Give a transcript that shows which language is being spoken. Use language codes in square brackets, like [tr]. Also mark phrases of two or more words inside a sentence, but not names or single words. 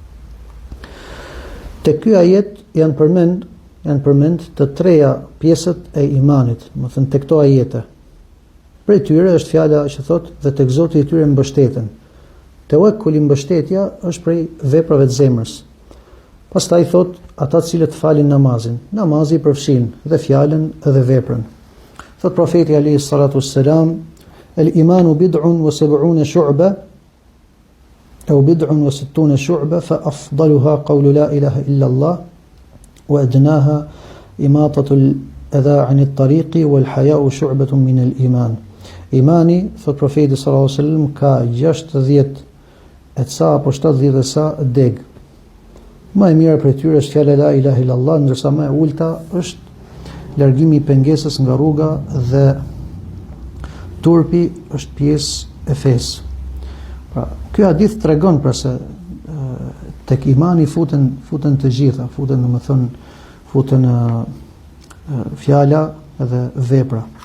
[sq] Te ky ajet janë përmend të treja pjesët e imanit, do të thënë tek këto ajete. Prej tyre është fjala që thotë dhe tek Zoti i tyre mbështeten. Tewakkuli, mbështetja, është prej veprave të zemrës. Pastaj thotë ata të cilët falin namazin. Namazi përfshin dhe fjalën edhe veprën. Thot profeti [ar] alayhi salatu wassalam, الإيمان بضع وسبعون شعبة أو بضع وستون شعبة فأفضلها قول لا إله إلا الله وأدناها إماطة الأذى عن الطريق والحياء شعبة من الإيمان. [sq] Imani, thot profeti [ar] صلى الله عليه وسلم, [sq] ka 60 e ca apo 70 e sa deg. Më e mira prej tyre është fjala [ar] لا إله إلا الله, [sq] ndërsa më e ulta është largimi i pengesës nga rruga dhe turpi është pjesë e fesë. Pra, ky hadith tregon pra se tek imani futen të gjitha, futen fjala dhe vepra.